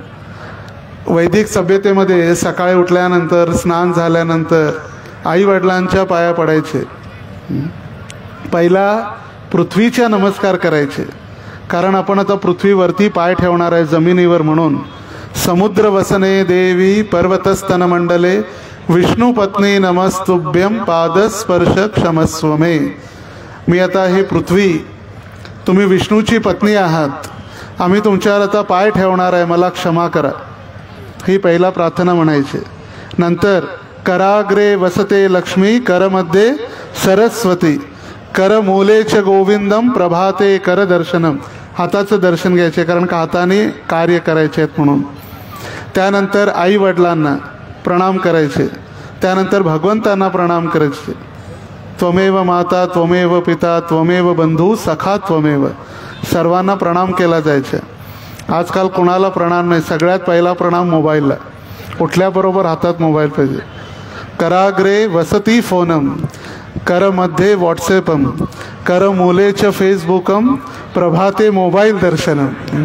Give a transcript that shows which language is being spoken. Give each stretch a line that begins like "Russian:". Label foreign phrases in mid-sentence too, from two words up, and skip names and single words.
Marathi: वैदिक सभ्यतेमध्ये सकाळी उठल्यानंतर, स्नान झाल्यानंतर आईवडिलांच्या पाया पडायचे. पहिला पृथ्वीच्या नमस्कार करायचे, कारण आपण आता पृथ्वीवरती पाय ठेवणार आहे, जमिनीवर.
Sanskrit: म्हणून समुद्र वसने देवी पर्वतस्तन मंडले विष्णुपत्नी नमस्तुभ्यम पादस्पर्श क्षमस्व मे.
Marathi: मी आता ही पृथ्वी, तुम्ही विष्णूची पत्नी आहात, आम्ही तुमच्यावर आता पाय ठेवणार आहे, मला क्षमा करा. ही पहिला प्रार्थना म्हणायची.
Sanskrit: नंतर कराग्रे वसते लक्ष्मी, करमध्ये सरस्वती, करमूलेच गोविंदम, प्रभाते कर दर्शनम.
Marathi: हाताचं दर्शन घ्यायचे, कारण का हाताने कार्य करायचे आहेत म्हणून. त्यानंतर आई वडिलांना प्रणाम करायचे. त्यानंतर भगवंतांना प्रणाम करायचे.
Sanskrit: त्वमेव माता त्वमेव पिता त्वमेव बंधू सखा त्वमेव.
Marathi: सर्वांना प्रणाम केला जायचा. आजकाल कोणाला प्रणाम नाही. सगळ्यात पहिला प्रणाम मोबाईलला. उठल्याबरोबर हातात मोबाईल पाहिजे.
Sanskrit: कराग्रे वसती फोनम, कर मध्ये व्हॉट्सॲपम, कर मूलेच फेसबुकम, प्रभाते मोबाईल दर्शनम.